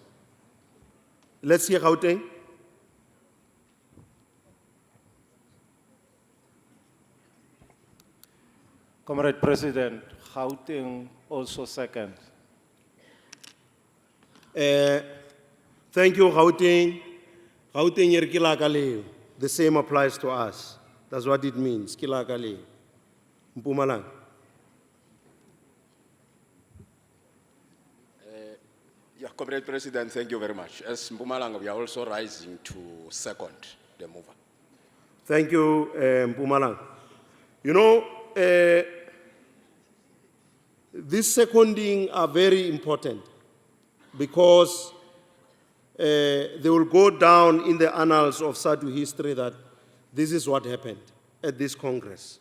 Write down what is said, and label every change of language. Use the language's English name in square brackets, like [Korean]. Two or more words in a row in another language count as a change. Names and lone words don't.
[English] Let's hear Gauteng. Comrade President, Gauteng also second. Thank you, Gauteng. [Southern Sotho] Gauteng yer ke la ka leo. [English] The same applies to us. That's what it means, [Southern Sotho] ke la ka leo. Mpumalanga. [English] Yeah, Comrade President, thank you very much. As Mpumalanga, we are also rising to second the mover. Thank you, Mpumalanga. You know, these seconding are very important because they will go down in the annals of Sadtu history that this is what happened at this Congress.